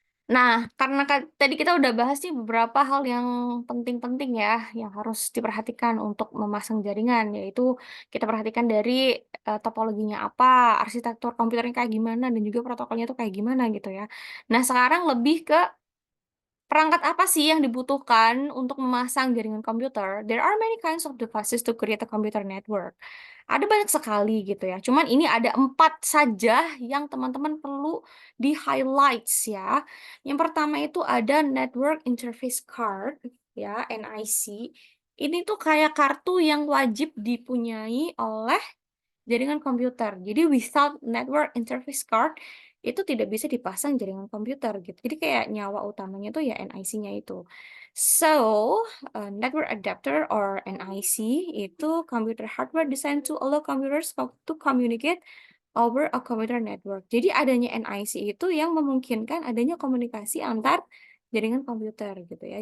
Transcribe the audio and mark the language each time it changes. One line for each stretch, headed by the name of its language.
Indonesian: Nah, karena tadi kita udah bahas nih beberapa hal yang penting-penting ya, yang harus diperhatikan untuk memasang jaringan, yaitu kita perhatikan dari topologinya apa, arsitektur komputernya kayak gimana, dan juga protokolnya tuh kayak gimana gitu ya. Nah, sekarang lebih ke perangkat apa sih yang dibutuhkan untuk memasang jaringan komputer?
English: There are many kinds of devices to create a computer network.
Indonesian: Ada banyak sekali gitu ya. Cuman ini ada 4 saja yang teman-teman perlu di-highlights ya. Yang pertama itu ada Network Interface Card ya, NIC. Ini tuh kayak kartu yang wajib dipunyai oleh jaringan komputer. Jadi
English: without network interface card
Indonesian: itu tidak bisa dipasang jaringan komputer gitu. Jadi kayak nyawa utamanya tuh ya NIC-nya itu.
English: So, network adapter or NIC itu computer hardware designed to allow computers to communicate over a computer network.
Indonesian: Jadi adanya NIC itu yang memungkinkan adanya komunikasi antar jaringan komputer gitu ya.